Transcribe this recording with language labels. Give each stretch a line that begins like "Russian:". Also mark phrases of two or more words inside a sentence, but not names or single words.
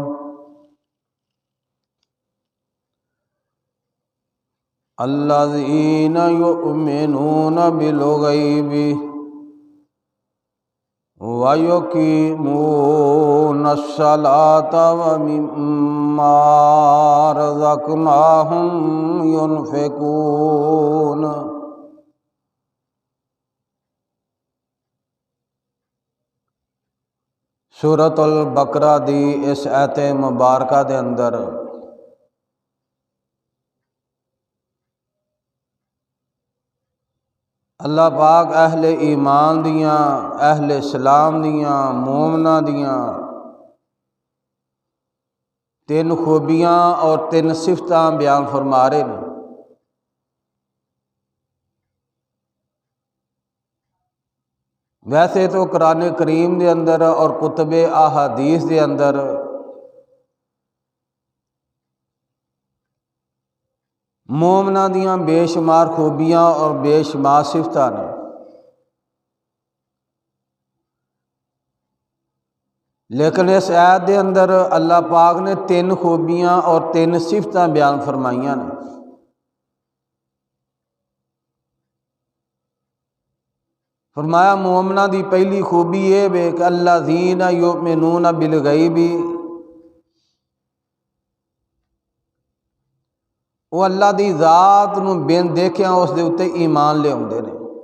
Arabic: الذین یؤمنون بالغیب وَيُقِيمُونَ الصَّلَاةَ وَمِمَّا رَزَقْنَاهُمْ يُنْفِقُونَ۔
Punjabi: سورۃ البقرہ دی اس آیت مبارکہ دے اندر اللہ پاک اہل ایمان دیاں، اہل اسلام دیاں، مومناں دیاں تین خوبیاں اور تین صفتاں بیان فرما رہے ہیں۔ ویسے تو قرآن کریم دے اندر اور کتب احادیث دے اندر مومناں دیاں بے شمار خوبیاں اور بے شمار صفتاں نے، لیکن اس آیت دے اندر اللہ پاک نے تین خوبیاں اور تین صفتاں بیان فرمائیاں نے۔ فرمایا مومناں دی پہلی خوبی یہ ہے کہ
Arabic: الذین یؤمنون بالغیب،
Punjabi: وہ اللہ دی ذات نو بین دیکھیاں اس دے اتے ایمان لے آؤندے نے۔